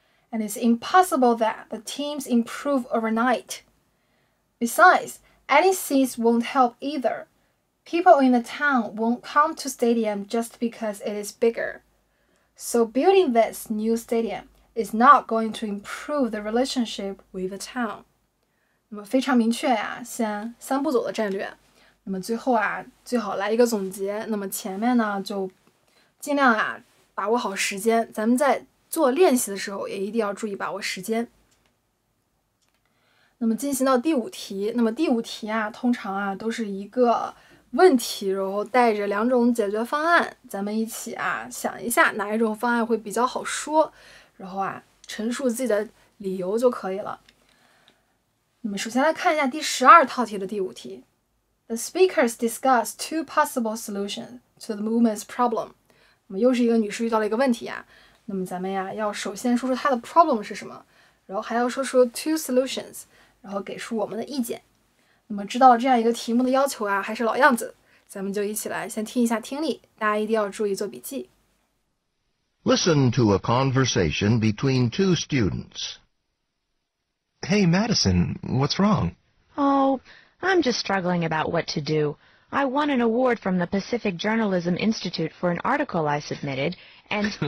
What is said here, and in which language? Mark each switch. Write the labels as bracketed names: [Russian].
[English] And it's impossible that the teams improve overnight. Besides, adding seats won't help either. People in the town won't come to stadium just because it is bigger. So building this new stadium is not going to improve the relationship with the town. [Chinese] 那么非常明确呀，先3步走的战略。那么最后啊，最好来一个总结。那么前面呢，就尽量啊把握好时间。咱们在做练习的时候，也一定要注意把握时间。那么进行到第5题，那么第5题啊，通常啊都是一个问题，然后带着2种解决方案，咱们一起啊想一下哪一种方案会比较好说，然后啊陈述自己的理由就可以了。那么首先来看一下第12套题的第5题。 [English] The speakers discuss 2 possible solutions to the woman's problem. [Chinese] 那么又是一个女士遇到了一个问题啊，那么咱们呀要首先说出她的 problem 是什么，然后还要说出 [English] 2 solutions， [Chinese] 然后给出我们的意见。那么知道这样一个题目的要求啊，还是老样子，咱们就一起来先听一下听力，大家一定要注意做笔记。 [English] Listen to a conversation between two students. Hey, Madison, what's wrong? Oh, I'm just struggling about what to do. I won an award from the Pacific Journalism Institute for an article I submitted, and...